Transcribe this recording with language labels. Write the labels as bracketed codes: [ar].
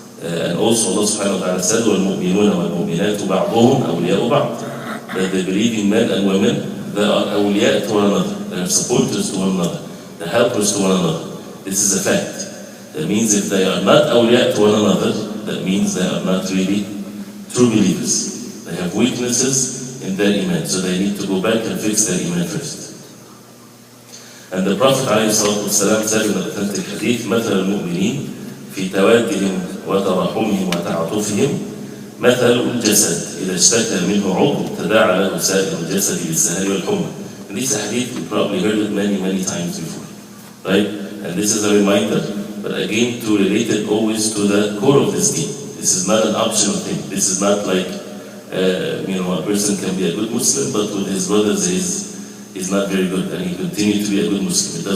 [en] And also Allah subhanahu wa ta'ala said, [ar] وَالْمُؤْمِنُونَ وَالْمُؤْمِنَاتُ بَعْضُهُمْ أَوْلِيَاءُ بَعْضٍ, [en] that the believing men and women, they are awliya to one another, they are supporters to one another, they are helpers to one another. This is a fact. That means if they are not awliya to one another, that means they are not really true believers. They have weaknesses in their iman, so they need to go back and fix their iman first. And the Prophet ﷺ said in the authentic hadith, [ar] مثل المؤمنين في توادهم وتراحمهم وتعاطفهم مثل الجسد إذا اشتكى منه عضو تداعى له سائر الجسد بالسهر والحمى. [en] And this hadith, you probably heard it many times before, right? And this is a reminder, but again to relate it always to the core of this deen. This is not an optional thing. This is not like, a person can be a good Muslim, but with his brothers he's not very good, and he continues to be a good Muslim.